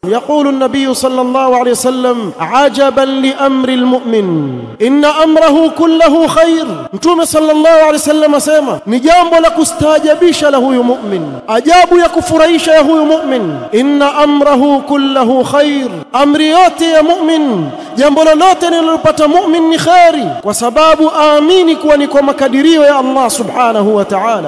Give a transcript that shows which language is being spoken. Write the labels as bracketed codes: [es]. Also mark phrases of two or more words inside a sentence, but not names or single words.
[ar] يقول النبي صلى الله عليه وسلم عجبا لأمر المؤمن إن أمره كله خير. [sw] Mtume [ar] صلى الله عليه وسلم [sw] asema ni jambo la kustaajabisha la huyu mu'min, ajabu ya kufurahisha ya huyu mu'min, [ar] إن أمره كله خير, [sw] amri yote ya mu'min, jambo lolote linalopata mu'min ni khairi, kwa sababu aamini kuwa ni kwa makadirio ya Allah [ar] سبحانه وتعالى.